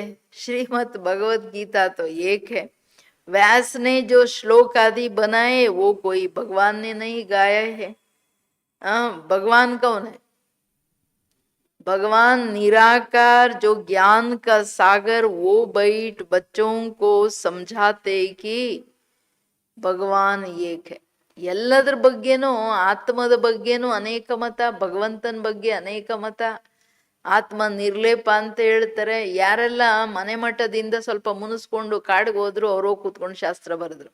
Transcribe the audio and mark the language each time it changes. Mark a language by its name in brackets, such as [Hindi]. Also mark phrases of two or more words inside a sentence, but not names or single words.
[Hindi] श्रीमद् भगवत गीता तो एक है. व्यास ने जो श्लोक आदि बनाए वो कोई भगवान ने नहीं गाया है. भगवान कौन है? भगवान निराकार, जो ज्ञान का सागर, वो बैठ बच्चों को समझाते कि [Kannada] ಭಗವಾನ್ ಏಕ. ಎಲ್ಲದ್ರ ಬಗ್ಗೆನೂ, ಆತ್ಮದ ಬಗ್ಗೆನೂ ಅನೇಕ ಮತ, ಭಗವಂತನ ಬಗ್ಗೆ ಅನೇಕ ಮತ. ಆತ್ಮ ನಿರ್ಲೇಪ ಅಂತ ಹೇಳ್ತಾರೆ. ಯಾರೆಲ್ಲ ಮನೆ ಮಠದಿಂದ ಸ್ವಲ್ಪ ಮುನಿಸ್ಕೊಂಡು ಕಾಡಿಗೆ ಹೋದ್ರು, ಅವ್ರು ಕೂತ್ಕೊಂಡು ಶಾಸ್ತ್ರ ಬರೆದ್ರು.